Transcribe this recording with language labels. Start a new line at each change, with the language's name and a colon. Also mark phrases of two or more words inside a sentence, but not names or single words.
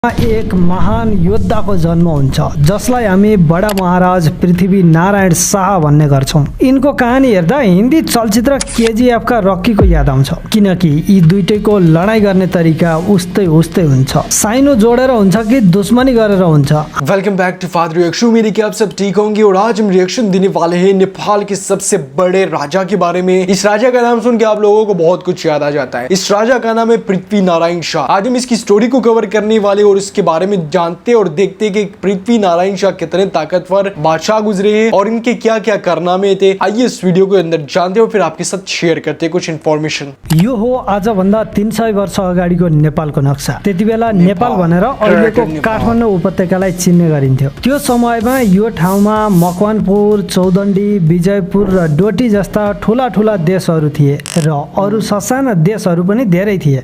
Nepali: एक महान योद्धाको जन्म हुन्छ जसलाई हामी बडा महाराज पृथ्वी नारायण शाह भन्ने गर्छौं। यिनको कहानी हेर्दा हिन्दी चलचित्र केजीएफ का रक्कीको याद आउँछ, किनकि यी दुईटैको लडाई गर्ने तरिका उस्तै उस्तै हुन्छ। साइनो जोडेर हुन्छ कि दुश्मनी गरेर हुन्छ।
English: welcome back to
Hindi: फादर रिएक्शन। उम्मीद कि आप सब ठीक होंगे और आज हम रिएक्शन देने वाले हैं नेपाल के सबसे बड़े राजा के बारे में। इस राजा का नाम सुन के आप लोगों को बहुत कुछ याद आ जाता है। इस राजा का नाम है पृथ्वी नारायण शाह। आज हम इसकी स्टोरी को कवर करने वाले और इसके बारे में जानते और देखते कि पृथ्वी नारायण शाह कितने ताकतवर बादशाह गुजरे हैं और इनके क्या क्या कारनामे थे। आइए इस वीडियो को अंदर जानते हो, फिर आपके साथ शेयर करते कुछ इन्फॉर्मेशन।
Nepali: यो हो आजभन्दा 300 वर्ष अगाडिको नेपालको नक्सा। त्यतिबेला नेपाल भनेर अहिलेको काठमाडौँ उपत्यकालाई चिन्ने गरिन्थ्यो। त्यो समयमा यो ठाउँमा मकवानपुर, चौदण्डी, विजयपुर र डोटी जस्ता ठूला ठूला देशहरू थिए र अरू ससाना देशहरू पनि धेरै थिए।